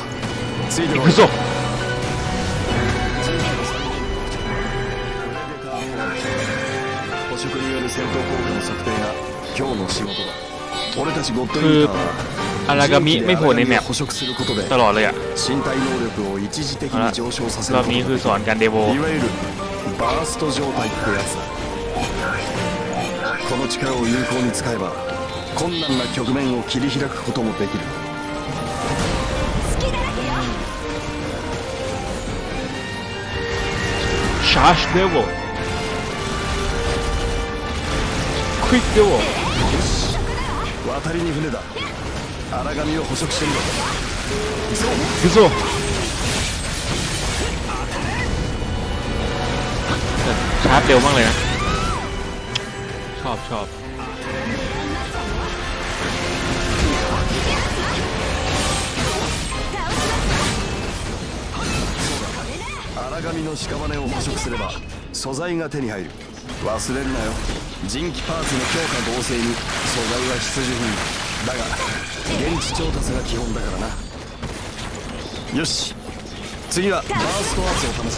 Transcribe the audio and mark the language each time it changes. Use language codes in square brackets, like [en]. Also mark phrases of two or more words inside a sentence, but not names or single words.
[ja] ついて行くぞ。捕食による戦闘効果の測定が今日の仕事だ。俺たちゴッドイーターは [th] อารากามิไม่โผล่ในแมป [ja] 捕食することで [th] ตลอดเลยอ่ะ [ja] 身体能力を一時的に上昇させ [th] ร [ja] る [th] อบนี้คือสอนการเดโว [ja] いわゆるバースト状態ってやつだ。この力を有効に使えば困難な局面を切り開くこともできる。 [en] Charge Devil Quick Devil [ja] 渡りに船だ。荒神を捕食してみろ。行くぞ [th] ชาร์จเร็วมากเลยนะชอบ [ja] 荒神の屍を捕食すれば素材が手に入る。忘れるなよ。人気パーツの強化合成に素材は必需品だが現地調達が基本だからな。よし、次はバーストアーツを試そう。